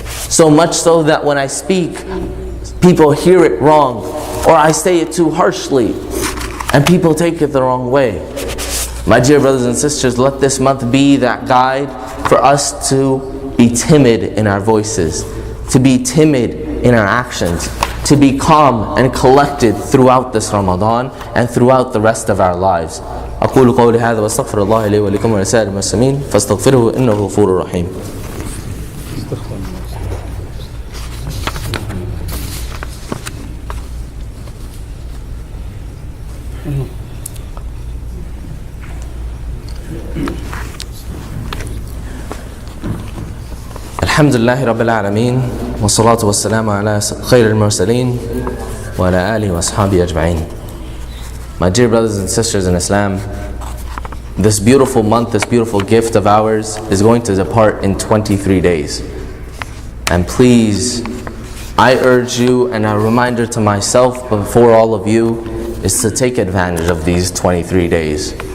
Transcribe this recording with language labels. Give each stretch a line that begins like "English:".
English: So much so that when I speak, people hear it wrong, or I say it too harshly, and people take it the wrong way. My dear brothers and sisters, let this month be that guide for us to be timid in our voices, to be timid in our actions, to be calm and collected throughout this Ramadan and throughout the rest of our lives.
Arabic: أقول قولي هذا واستغفر الله لي ولكم ولسائر المسلمين فاستغفروه إنه غفور رحيم. الحمد لله رب العالمين والصلاة والسلام على خير المرسلين وعلى آله وأصحابه أجمعين.
English: My dear brothers and sisters in Islam, this beautiful month, this beautiful gift of ours is going to depart in 23 days. And please, I urge you, and a reminder to myself before all of you, is to take advantage of these 23 days.